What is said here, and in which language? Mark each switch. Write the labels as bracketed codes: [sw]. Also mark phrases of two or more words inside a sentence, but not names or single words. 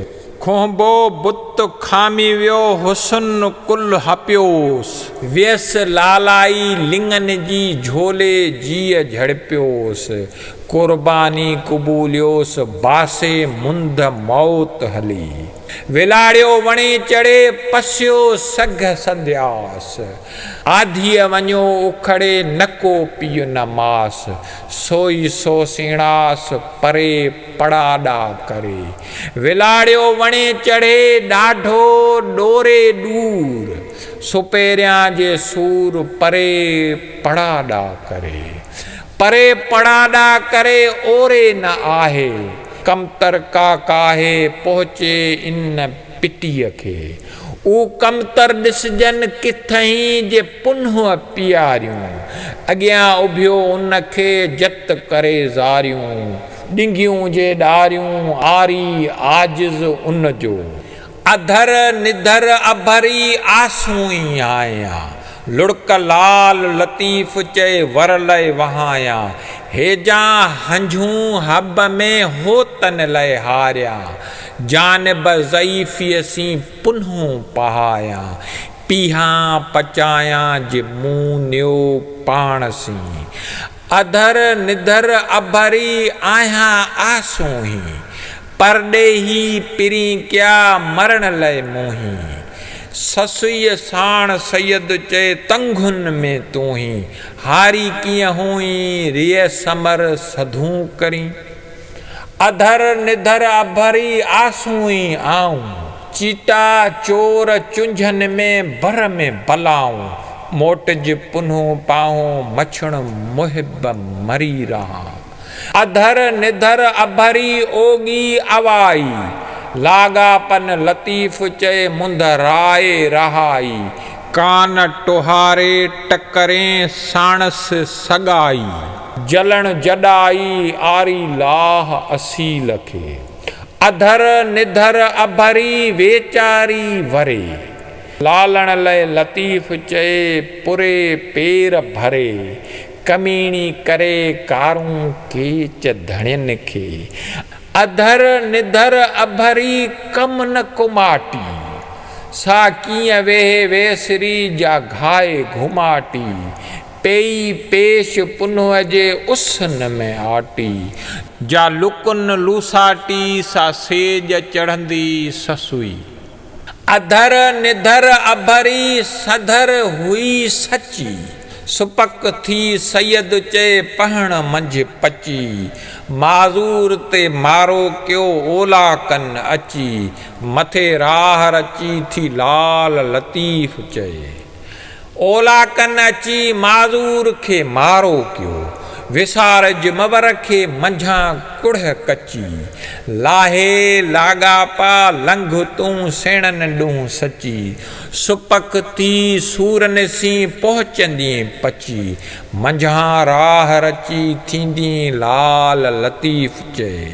[sd] खोंबो बुत खामी वियो हुसन कुल हपियोसि, वियसि लालाई लिंगनि जी झोले जीअ झड़पियोसि। कुर्बानी क़बूलियोसि बासे मुंद मौत हली। विलाड़ियो वणे चढ़े पसियो सघ संध्यास, आधीअ वञो उखड़े नको पीउ न मास। सोई सो सीणास परे पड़ाॾा करे। विलाड़ियो वणे चढ़े ॾाढो ॾोरे ॾूर, सुपेरियां जे सूर परे पड़ाॾा करे। परे पड़ाॾा करे ओरे न आहे, कमतर का काहे पहुचे इन पिटीअ खे। ऊ कमतर ॾिसजनि किथई जे पुन्ह पीआरियूं, अॻियां उभियो उनखे जत करे ज़ारियूं। ॾिंगियूं जे ॾारियूं आरी आजिज़ उन जो, अधर निधर अभरी आसूं ई आहियां। लुड़क लाल लतीफ़ चए वर लय वहायां, हेजां हंझूं हब में होतन लय हारिया। जानब ज़ईफ़ीअ सी पुन्हूं पहायां, पीहां पचायां जे मूं नियो पाण सी। अधर निधर अभरी आहियां आसूं ही, परॾे ही पिरी क्या मरण लय मोही। ससुईअ साण सैयद चए तंगुनि में तूं ही, हारी कीअं हुई रिय समर सधूं करी। अधर निधर अभरी आसूं ई आऊं, चीटा चोर चुंझनि में बलाऊं। मोटज पुन्हूं पाऊं मछण मुहिब मरी रहा। अधर निधर अभरी ओगी अवाई, लागापन लतीफ़ चए मुंद राए रहाई। कान टोहारे टकरें साणस सगाई, जलण जॾाई आरी लाह असील खे। अधर निधर अभरी वेचारी वरे, लालण लय लतीफ़ चए पुरे पेर भरे। कमीणी करे कारूं केच धणियनि खे, अधर निधर अभरी कम न कुमाटी। सा कीअं वेहे वेसरी जा घाए घुमाटी, पेई पेश पुन्ह जे उसन में आटी। जा लुकुन लूसाटी सा सेज चढ़ंदी ससुई, अधर निधर अभरी सधर हुई सची, सुपक थी सैयद चए पहण मंझि पची, माज़ूर ते मारो कयो ओला कन अची, मथे राह रची थी लाल लतीफ़ चए। ओला कन अची माज़ूर खे मारो कयो, विसारज मवर खे मंझां कुड़ कची, लाहे लाॻापा लंघ तूं सेणनि ॾूंहुं सची, सुपक थी सूरन सी पहुचंदी पची, मंझां राह रची थींदी लाल लतीफ़ चए।